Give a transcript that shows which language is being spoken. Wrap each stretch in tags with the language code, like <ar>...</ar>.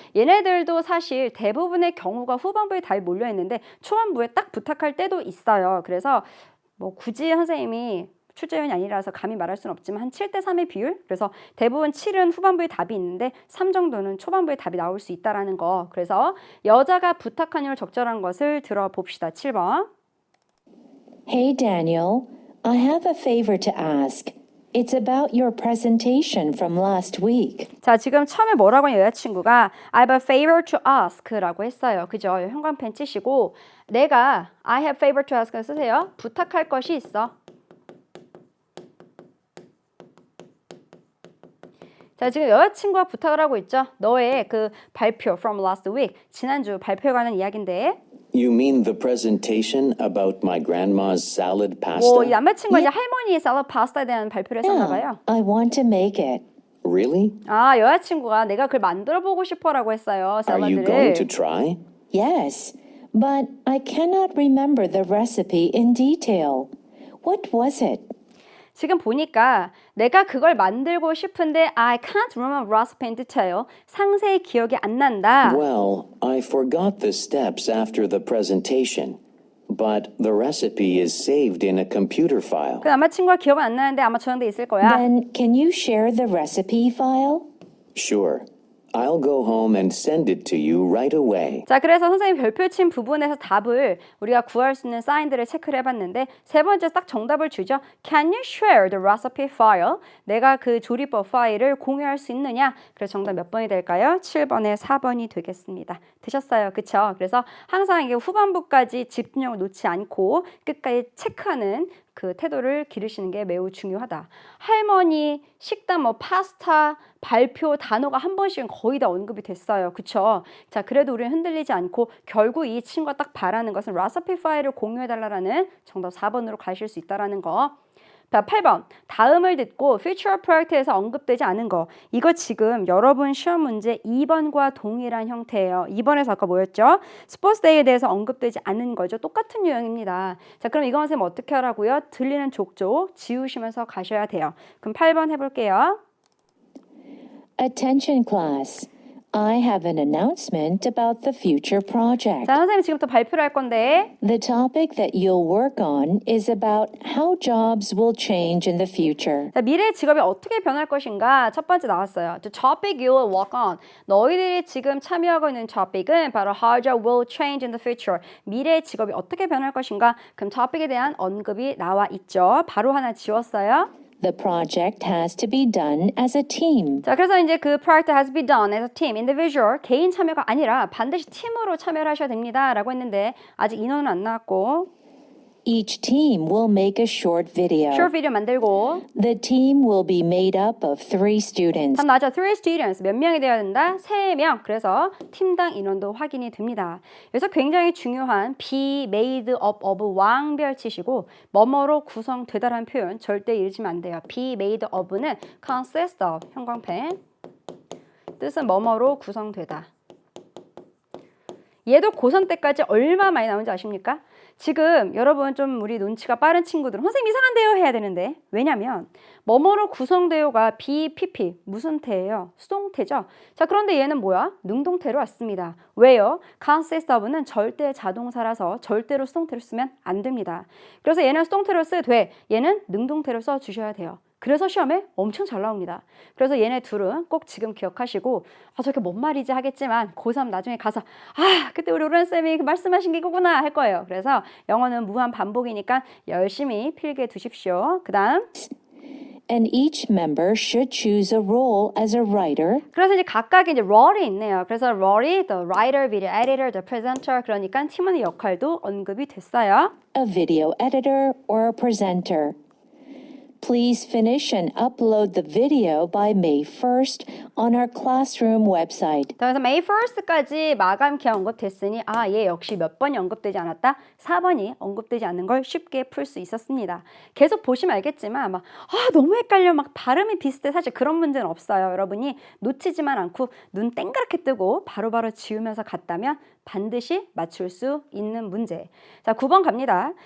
<ko>얘네들도 사실 대부분의 경우가 후반부에 다 몰려있는데 초반부에 딱 부탁할 때도 있어요. 그래서 뭐 굳이 선생님이 출제위원이 아니라서 감히 말할 수는 없지만 한 7대 3의 비율? 그래서 대부분 7은 후반부에 답이 있는데 3 정도는 초반부에 답이 나올 수 있다는 거. 그래서 여자가 부탁한 일 적절한 것을 들어봅시다. 7번.</ko> <en>Hey Daniel, I have a favor to ask. It's about your presentation from last week.</en> <ko>자, 지금 처음에 뭐라고 하냐 여자친구가</ko> <en>I have a favor to ask</en> <ko>라고 했어요. 그죠? 형광펜 치시고 내가</ko> <en>I have favor to ask</en> <ko>를 쓰세요. 부탁할 것이 있어. 자, 지금 여자친구가 부탁을 하고 있죠. 너의 그 발표</ko> <en>from last week,</en> <ko>지난주 발표에 관한 이야기인데</ko> <en>You mean the presentation about my grandma's salad</en> <ko>뭐, 이 남자친구가 이제 할머니의 샐러드 파스타에 대한 발표를 했었나 봐요.</ko> <en>I want to make it. Really?</en> <ko>아, 여자친구가 내가 그걸 만들어 보고 싶어라고 했어요.</ko> <en>Are you going to</en> <ko>샐러드를.</ko> <en>try? Yes, but I cannot remember the recipe in detail. What was it?</en> <ko>지금 보니까 내가 그걸 만들고 싶은데</ko> <en>I can't remember recipe in detail.</en> <ko>상세히 기억이 안 난다.</ko> <en>Well, I forgot the steps after the presentation, but the recipe is saved in a computer file.</en> <ko>그 남자친구가 기억은 안 나는데 아마 저장돼 있을 거야.</ko> <en>Then can you share the recipe file? Sure. I'll go home and send it to you right away.</en> <ko>자, 그래서 선생님 별표 친 부분에서 답을 우리가 구할 수 있는 사인들을 체크를 해봤는데 세 번째 딱 정답을 주죠.</ko> <en>Can you share the recipe file?</en> <ko>내가 그 조리법 파일을 공유할 수 있느냐? 그래서 정답 몇 번이 될까요? 7번에 4번이 되겠습니다. 드셨어요. 그쵸? 그래서 항상 이게 후반부까지 집중력을 놓지 않고 끝까지 체크하는 그 태도를 기르시는 게 매우 중요하다. 할머니, 식단, 뭐 파스타, 발표, 단어가 한 번씩은 거의 다 언급이 됐어요. 그쵸? 자, 그래도 우리는 흔들리지 않고 결국 이 친구가 딱 바라는 것은 레시피 파일을 공유해달라는 정답 4번으로 가실 수 있다는 거. 자, 8번. 다음을 듣고 future project에서 언급되지 않은 거. 이거 지금 여러분 시험 문제 2번과 동일한 형태예요. 2번에서 아까 뭐였죠? 스포츠데이에 대해서 언급되지 않은 거죠. 똑같은 유형입니다. 자, 그럼 이거 선생님 어떻게 하라고요? 들리는 족족 지우시면서 가셔야 돼요. 그럼 8번 해볼게요.</ko> <en>Attention class. I have an announcement about the future project.</en> <ko>자, 선생님 지금부터 발표를 할 건데</ko> <en>The topic that you'll work on is about how jobs will change in the future.</en> <ko>자, 미래의 직업이 어떻게 변할 것인가 첫 번째 나왔어요.</ko> <en>The topic you will work on.</en> <ko>너희들이 지금 참여하고 있는 topic은 바로</ko> <en>how job will change in the future.</en> <ko>미래의 직업이 어떻게 변할 것인가. 그럼 topic에 대한 언급이 나와 있죠. 바로 하나 지웠어요.</ko> <en>The project has to be done as a team.</en> <ko>자, 그래서 이제 그</ko> <en>project has to be done as a team,</en> <ko>individual, 개인 참여가 아니라 반드시 팀으로 참여를 하셔야 됩니다. 라고 했는데 아직 인원은 안 나왔고</ko> <en>Each team will make a short video.</en> <ko>short video 만들고</ko> <en>The team will be made up of 3 students.</en> <ko>답 나죠.</ko> <en>3 students.</en> <ko>몇 명이 되어야 된다? 3명. 그래서 팀당 인원도 확인이 됩니다. 여기서 굉장히 중요한 be made up of 왕별 치시고 뭐뭐로 구성되다라는 표현 절대 읽으시면 안 돼요. be made of는 consist of 형광펜 뜻은 뭐뭐로 구성되다. 얘도 고3 때까지 얼마 많이 나오는지 아십니까? 지금 여러분 좀 우리 눈치가 빠른 친구들은 선생님 이상한데요 해야 되는데 왜냐면 뭐뭐로 구성되어가 BPP 무슨 태예요? 수동태죠. 자, 그런데 얘는 뭐야? 능동태로 왔습니다. 왜요? consist of는 절대 자동사라서 절대로 수동태로 쓰면 안 됩니다. 그래서 얘는 수동태로 써도 돼. 얘는 능동태로 써주셔야 돼요. 그래서 시험에 엄청 잘 나옵니다. 그래서 얘네 둘은 꼭 지금 기억하시고 저게 뭔 말이지 하겠지만 고3 나중에 가서 그때 우리 오란쌤이 말씀하신 게 이거구나 할 거예요. 그래서 영어는 무한 반복이니까 열심히 필기해 두십시오. 그 다음</ko> <en>And each member should choose a role as a writer,</en> <ko>그래서 이제 각각의 이제 롤이 있네요. 그래서 롤이 the writer, video editor, the presenter 그러니까 팀원의 역할도 언급이 됐어요.</ko> <en>a video editor, or a presenter. Please finish and upload the video by May 1st on our classroom website.</en> <ko>자, 그래서 May 1st까지 마감 기한 언급됐으니 얘 역시 몇 번이 언급되지 않았다? 4번이 언급되지 않는 걸 쉽게 풀 수 있었습니다. 계속 보시면 알겠지만 막 너무 헷갈려 막 발음이 비슷해 사실 그런 문제는 없어요. 여러분이 놓치지만 않고 눈 땡그랗게 뜨고 바로바로 지우면서 갔다면 반드시 맞출 수 있는 문제. 자, 9번 갑니다.</ko>